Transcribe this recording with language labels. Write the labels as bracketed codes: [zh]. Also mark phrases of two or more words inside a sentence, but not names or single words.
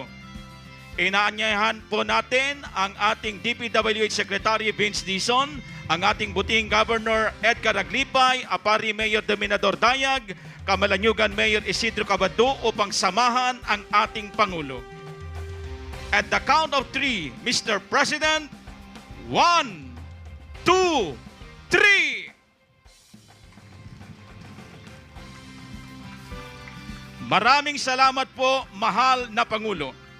[tl] Inaanyayahan po natin ang ating DPWH Secretary Vince Dizon, ang ating buting Governor Edgar Aglipay, Apari Mayor Dominador Dayag, Camalaniugan Mayor Isidro Cabado upang samahan ang ating Pangulo. [en] At the count of 3, Mr. President, 1, 2, 3. [tl] Maraming salamat po, mahal na Pangulo.